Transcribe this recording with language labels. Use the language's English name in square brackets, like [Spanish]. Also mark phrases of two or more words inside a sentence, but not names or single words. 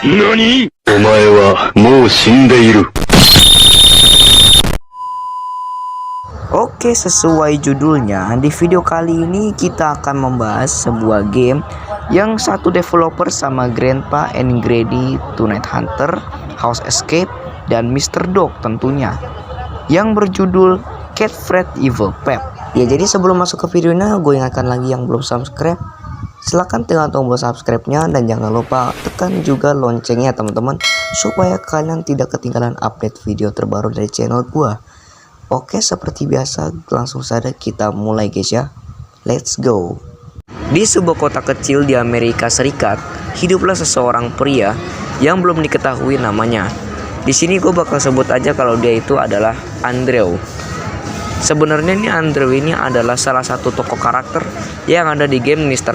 [Japanese] こにお前はもう死んでいる。 [Indonesian] Oke, sesuai judulnya, di video kali ini kita akan membahas sebuah game yang satu developer sama Grandpa and Grady Tonight Hunter, House Escape, dan Mr. Dog tentunya, yang berjudul Cat Fright Evil Pet. Ya, jadi sebelum masuk ke videonya, gue ingatkan lagi yang belum subscribe, silahkan tekan tombol subscribe-nya dan jangan lupa tekan juga loncengnya teman-teman, supaya kalian tidak ketinggalan update video terbaru dari channel gue. Oke, seperti biasa langsung saja kita mulai guys ya. [English] Let's go. [Indonesian] Di sebuah kota kecil di Amerika Serikat, hiduplah seseorang pria yang belum diketahui namanya. Di sini gue bakal sebut aja kalau dia itu adalah Andrew. Sebenarnya nih Andrew ini adalah salah satu tokoh karakter yang ada di game Mr.